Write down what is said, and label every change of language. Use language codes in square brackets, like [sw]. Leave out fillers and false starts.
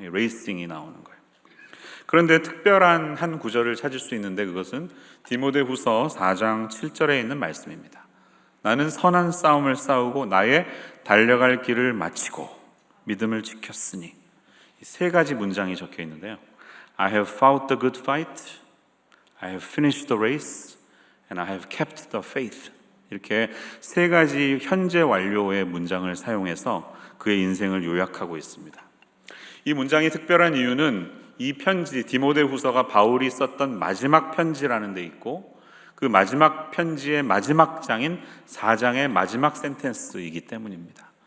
[ko] 레이싱이 나오는 거예요. 그런데 특별한 한 구절을 찾을 수 있는데 그것은 디모데후서 4장 7절에 있는 말씀입니다. 나는 선한 싸움을 싸우고 나의 달려갈 길을 마치고 믿음을 지켰으니. 이 세 가지 문장이 적혀 있는데요. [en] I have fought the good fight, I have finished the race, and I have kept the faith. [ko] 이렇게 세 가지 현재 완료의 문장을 사용해서 그의 인생을 요약하고 있습니다. 이 문장이 특별한 이유는 이 편지 디모데후서가 바울이 썼던 마지막 편지라는 데 있고 그 마지막 편지의 마지막 장인 4장의 마지막 센텐스이기 때문입니다.